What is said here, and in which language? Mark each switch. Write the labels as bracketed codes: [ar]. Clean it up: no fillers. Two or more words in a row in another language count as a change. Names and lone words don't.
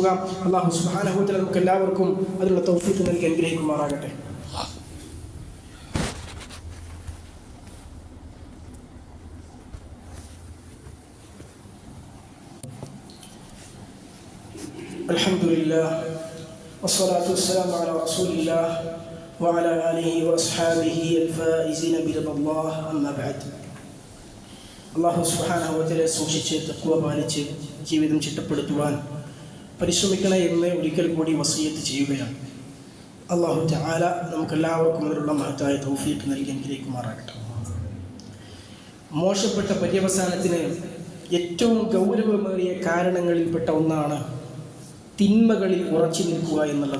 [ar] الله سبحانه وتعالى [ml] നമുക്ക് എല്ലാവർക്കും അതിനുള്ള തൗഫീഖ് നൽകി അനുഗ്രഹിക്കുമാറാകട്ടെ. [ar] الحمد لله والصلاة والسلام على رسول الله وعلى آله وأصحابه الفائزين برضا الله أما بعد. الله سبحانه وتعالى [ml] സൂക്ഷിച്ച് തഖ്വ പാലിച്ച് ജീവിതം ചിട്ടപ്പെടുത്തുവാൻ പരിശ്രമിക്കണേ എന്ന് ഒരിക്കൽ കൂടി വസിയത്ത് ചെയ്യുകയാണ്. [ar] الله تعالى [ml] നമുക്കെല്ലാവർക്കും അതിനുള്ള മഹത്തായ തൗഫീഖ് നൽകി അനുഗ്രഹിക്കുമാറാകട്ടെ. മോശപ്പെട്ട പര്യവസാനത്തിന് ഏറ്റവും ഗൗരവമേറിയ കാരണങ്ങളിൽപ്പെട്ട ഒന്നാണ് തിന്മകളിൽ ഉറച്ചു നിൽക്കുക എന്നുള്ളത്.